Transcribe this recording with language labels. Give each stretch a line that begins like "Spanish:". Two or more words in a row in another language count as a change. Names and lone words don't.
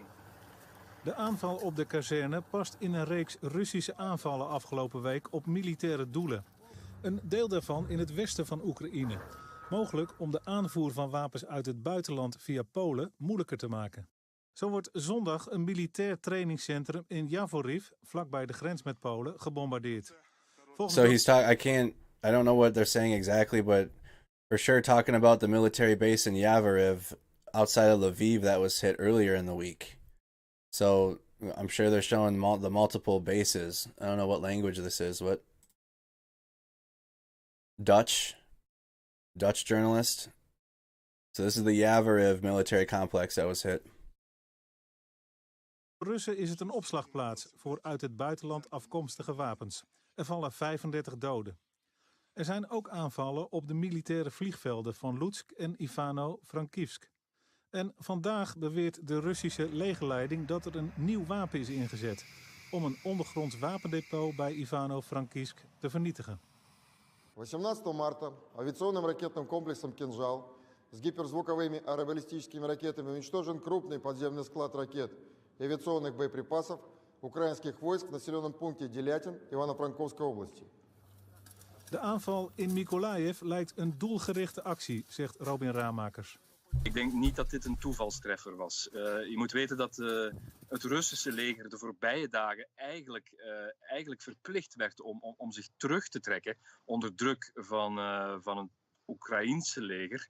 Dutch: De aanval op de kazerne past in een reeks Russische aanvallen afgelopen week op militaire doelen. Een deel daarvan in het westen van Oekraïne. Mogelijk om de aanvoer van wapens uit het buitenland via Polen moeilijker te maken. Zo wordt zondag een militair trainingscentrum in Javoriv, vlakbij de grens met Polen, gebombardeerd.
English: So he's I don't know what they're saying exactly, but for sure talking about the military base in Yavoriv outside of Lviv that was hit earlier in the week. So I'm sure they're showing the multiple bases. I don't know what language this is. What? Dutch journalist. So this is the Yavoriv military complex that was hit.
Dutch: Voor Russen is het een opslagplaats voor uit het buitenland afkomstige wapens. Er vallen 35 doden. Er zijn ook aanvallen op de militaire vliegvelden van Lutsk en Ivano-Frankivsk. En vandaag beweert de Russische legerleiding dat er een nieuw wapen is ingezet om een ondergronds wapendepot bij Ivano-Frankivsk te vernietigen.
Russian: 18 марта авиационным ракетным комплексом «Кинжал» с гиперзвуковыми аэробаллистическими ракетами уничтожен крупный подземный склад ракет и авиационных боеприпасов украинских войск в населенном пункте Делятин Ивано-Франковской области.
Dutch: De aanval in Mykolaiv lijkt een doelgerichte actie, zegt Robin Raamakers. Ik denk niet dat dit een toevalstreffer was. Je moet weten dat het Russische leger de voorbije dagen eigenlijk verplicht werd om zich terug te trekken onder druk van het Oekraïense leger.